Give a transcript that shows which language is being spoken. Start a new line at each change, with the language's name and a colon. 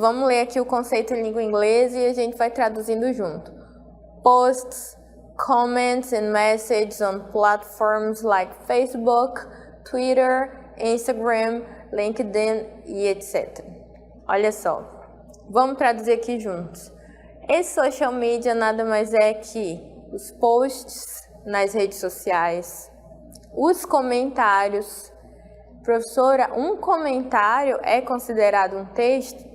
Portuguese: Vamos ler aqui o conceito em língua inglesa e a gente vai traduzindo junto.
English: Posts, comments and messages on platforms like Facebook, Twitter, Instagram, LinkedIn e etc.
Portuguese: Olha só, vamos traduzir aqui juntos. Esse social media nada mais é que os posts nas redes sociais, os comentários. Professora, um comentário é considerado um texto?